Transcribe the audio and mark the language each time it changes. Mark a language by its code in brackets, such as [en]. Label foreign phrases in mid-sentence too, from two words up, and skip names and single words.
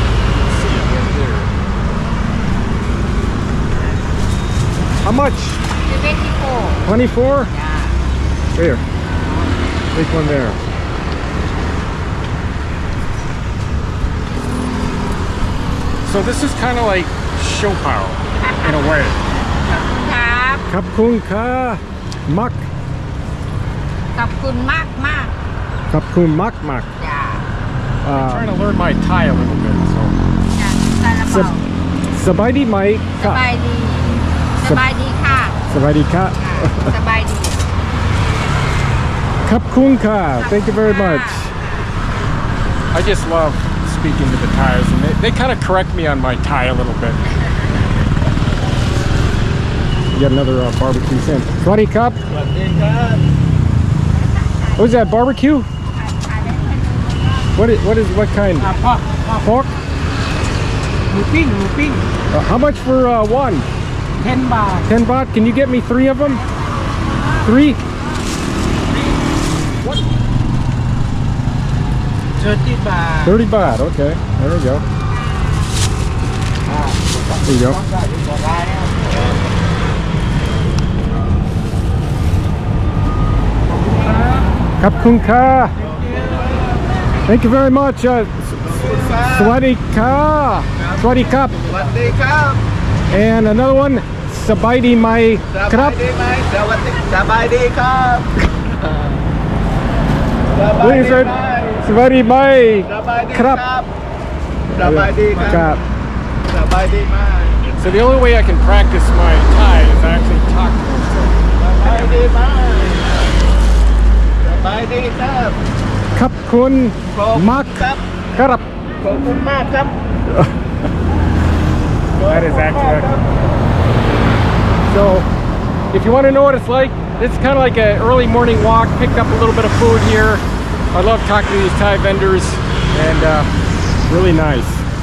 [en] Let's see it right there. How much? 24. 24? Yeah. Here. Take one there. So this is kind of like show pao in a way. [th] ขอบคุณค่ะมาก. ขอบคุณมากมาก. ขอบคุณมากมาก. [en] Yeah. I'm trying to learn my Thai a little bit, so. Yeah. [th] สบายดีไหมคะ. สบายดีค่ะ. สบายดีค่ะ. Sabadi. ขอบคุณค่ะ. [en] Thank you very much. I just love speaking to the Thais, and they kind of correct me on my Thai a little bit. You got another barbecue sandwich. [th] สวัสดีครับ. [en] What is that, barbecue? What kind? Pork. Moving. How much for one? 10 baht. 10 baht. Can you get me 3 of them? 3? What? 30 baht. 30 baht. Okay. There we go. There you go. [th] ขอบคุณค่ะ. [en] Thank you very much. [th] สวัสดีค่ะ สวัสดีครับ. [en] And another one. [th] สบายดีไหมครับ. สบายดีครับ. Please, สวัสดีไหมครับ. สบายดีครับ สบายดีไหม. [en] So the only way I can practice my Thai is actually talk to myself. [th] สบายดีไหม สบายดีครับ. ขอบคุณมากครับ. [en] That is accurate. So, if you want to know what it's like, it's kind of like an early morning walk. Picked up a little bit of food here. I love talking to these Thai vendors, and really nice.